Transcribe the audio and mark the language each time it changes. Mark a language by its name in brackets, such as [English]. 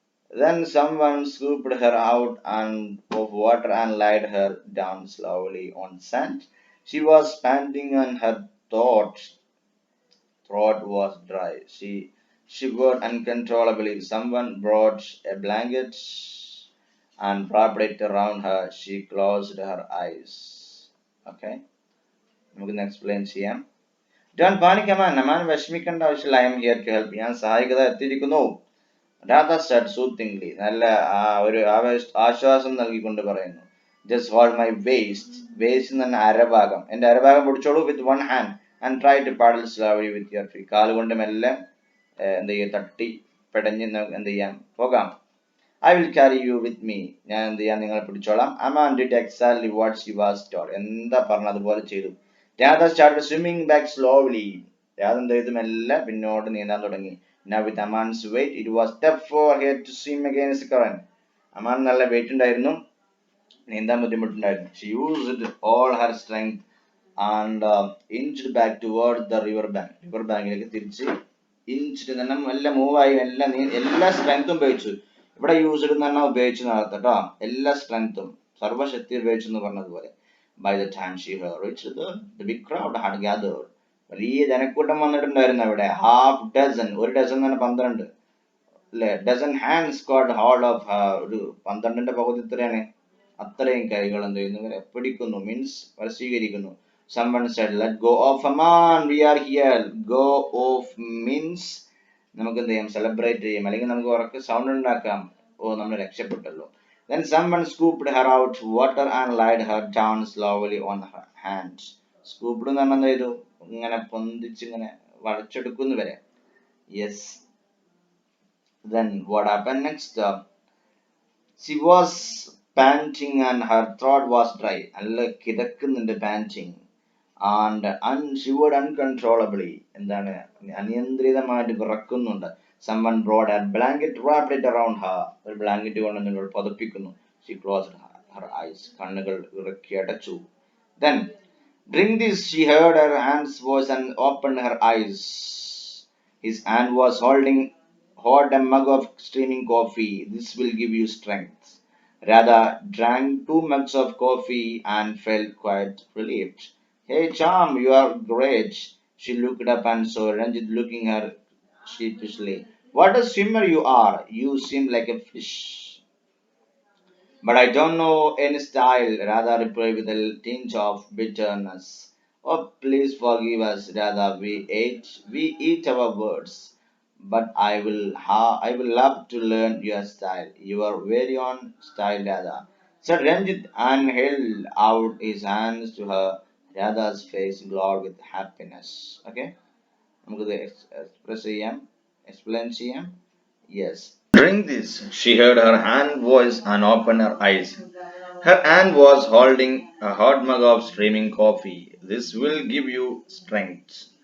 [English] Then someone scooped her out of water and laid her down slowly on sand. She was panting and her throat was dry. She shivered uncontrollably. Someone brought a blanket and wrapped it around her. She closed her eyes. [Malayalam] Okay, നമുക്കൊന്ന് explain ചെയ്യാം. [English] Don't panic, Aman. [Malayalam] Aman വിഷമിക്കേണ്ട ആവശ്യമില്ല. [English] I am here to help. [Malayalam] ഞാൻ സഹായിക്കത എത്തിയിരിക്കുന്നു. [English] Radha said soothingly. [Malayalam] നല്ല ഒരു ആശ്വാസം നൽകിക്കൊണ്ട് പറയുന്നു. [English] Just hold my waist. Waist [Malayalam] എന്ന് പറഞ്ഞാൽ അരഭാഗം. എന്റെ അരഭാഗം പിടിച്ചോളൂ. [English] With one hand and try to paddle slowly with your feet. [Malayalam] കാലുകൊണ്ട് മെല്ലെ എന്ത് ചെയ്യാം? തട്ടി പെടഞ്ഞ് എന്ത് ചെയ്യാം? പോകാം. [English] I will carry you with me. [Malayalam] ഞാൻ എന്ത് ചെയ്യാം? നിങ്ങളെ പിടിച്ചോളാം. [English] Aman did exactly what she was told. [Malayalam] എന്താ പറഞ്ഞത് അതുപോലെ ചെയ്തു. [English] Radha started swimming back slowly. [Malayalam] Radha എന്ത് ചെയ്തു? മെല്ലെ പിന്നോട്ട് നീന്താൻ തുടങ്ങി. [English] Now with Aman's weight, it was tough for her to swim against the current. [Malayalam] Aman നല്ല വെയിറ്റ് ഉണ്ടായിരുന്നു, നീന്താൻ ബുദ്ധിമുട്ടുണ്ടായിരുന്നു. [English] She used all her strength and inched back toward the river bank. [Malayalam] River ബാങ്കിലേക്ക് തിരിച്ച് inched എന്ന് പറഞ്ഞാൽ എല്ലാം മൂവായി, എല്ലാ സ്ട്രെങ്ത്തും ഉപയോഗിച്ചു. ഇവിടെ യൂസ്ഡ് എന്ന് പറഞ്ഞാൽ ഉപയോഗിച്ചു നടത്തട്ടോ, എല്ലാ സ്ട്രെങ്ത്തും സർവശക്തി ഉപയോഗിച്ചു എന്ന് പറഞ്ഞതുപോലെ. [English] By the time she reached the big crowd had gathered. [Malayalam] വലിയ ജനക്കൂട്ടം വന്നിട്ടുണ്ടായിരുന്നു അവിടെ. ഹാഫ് ഡസൻ, ഒരു ഡസൻ എന്ന് പറഞ്ഞാൽ 12 അല്ലെ. [English] Dozen hands caught hold of her. [Malayalam] ഒരു 12ന്റെ പകുതി ഇത്രയാണ്. അത്രയും കൈകൾ എന്ത് ചെയ്യുന്നു? ഇവരെ പിടിക്കുന്നു, means വശീകരിക്കുന്നു. [English] Someone said, "Let go of Aman, we are here." Go off means [Malayalam] നമുക്ക് എന്ത് ചെയ്യാം? സെലിബ്രേറ്റ് ചെയ്യാം, അല്ലെങ്കിൽ നമുക്ക് ഉറക്കെ സൗണ്ട് ഉണ്ടാക്കാം. ഓ, നമ്മൾ രക്ഷപ്പെട്ടല്ലോ. [English] Then someone scooped her out water and laid her down slowly on her hands. [Malayalam] Scooped എന്ന് പറഞ്ഞാൽ എന്ത് ചെയ്തു? ഇങ്ങനെ പൊന്തിച്ച് ഇങ്ങനെ വളച്ചെടുക്കുന്നു വരെ. [English] Yes. Then what happened next? She was panting and her throat was dry. [Malayalam] നല്ല കിതക്കുന്നുണ്ട് panting. [English] And shivered uncontrollably. [Malayalam] എന്താണ് അനിയന്ത്രിതമായിട്ട് വിറക്കുന്നുണ്ട്. [English] Someone brought a blanket, wrapped it around her. [Malayalam] ഒരു ബ്ലാങ്കറ്റ് കൊണ്ട് നിങ്ങൾ പുതപ്പിക്കുന്നു. [English] She closed her eyes. [Malayalam] കണ്ണുകൾ ഇറുക്കി അടച്ചു. [English] Then, drink this, she heard her aunt's voice and opened her eyes. His aunt was holding hot a mug of steaming coffee. This will give you strength. Radha drank 2 mugs of coffee and felt quite relieved. Hey, Charm, you are great. She looked up and saw Ranjit looking at her sheepishly. What a swimmer you are. You seem like a fish. But I don't know any style, Radha replied with a tinge of bitterness. Oh, please forgive us, Radha. We eat our words. But I will love to learn your style, your very own style, Radha. Said Ranjit and held out his hands to her. Radha's face glowed with happiness. Okay? [Malayalam] നമുക്കിത് express ചെയ്യാം, explain ചെയ്യാം. [English] Yes. Drink this. She heard her aunt's voice and opened her eyes. Her aunt was holding a hot mug of steaming coffee. This will give you strength.